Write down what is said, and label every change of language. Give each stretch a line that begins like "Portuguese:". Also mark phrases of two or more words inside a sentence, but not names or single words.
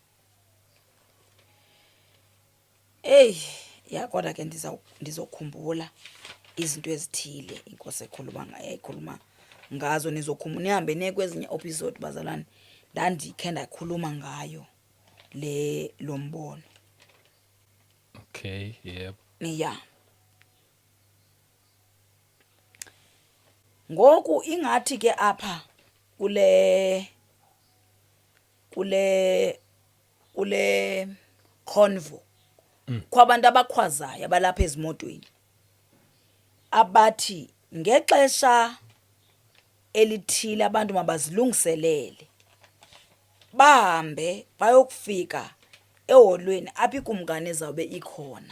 Xhosa: Ya kodwa ke ndizokhumbula izinto ezithile inkosi ekhuluma ngazo. Nihambe niye kwezinye episode bazalwane ndandikhe ndakhuluma ngayo lo mbono.
English: Okay, yep. Yeah.
Xhosa: Ngoku ingathi ke apha kule convo kwabantu abakhwazayo abalapha ezimotweni abathi ngexesha elithile abantu mabazilungiselele bahambe bayokufika eholweni apha ikumkani ezawube ikhona.